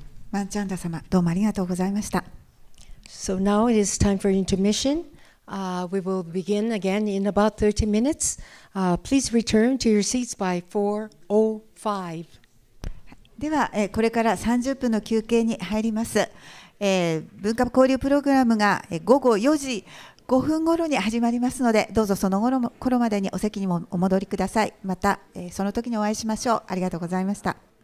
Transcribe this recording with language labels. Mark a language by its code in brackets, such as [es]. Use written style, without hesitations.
[ja] マンチャンダ様、どうもありがとうございました。 [en] So now it is time for intermission. We will begin again in about 30 minutes. Please return to your seats by 4:05. [ja] では、これから30分の休憩に入ります。文化交流プログラムが午後4時5分頃に始まりますので、どうぞその頃までにお席にもお戻りください。また、その時にお会いしましょう。ありがとうございました。